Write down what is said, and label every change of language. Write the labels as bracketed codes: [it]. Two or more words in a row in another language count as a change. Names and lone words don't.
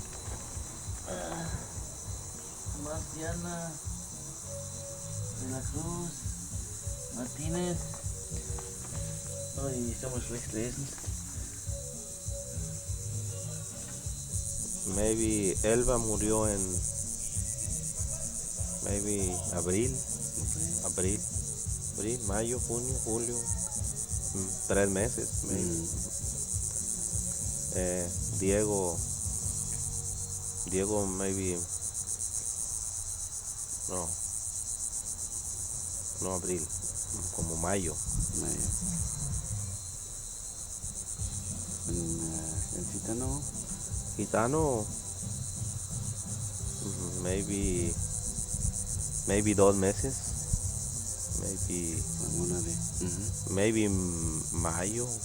[es] Marciana, de la Cruz, Martinez. [de] Oh, ich kann mal schlecht lesen. [es] Maybe Elba murió en maybe abril, mayo, junio, julio, 3 meses, maybe. Diego maybe no abril, como mayo. El gitano. Gitano, maybe 2 meses, maybe mayo.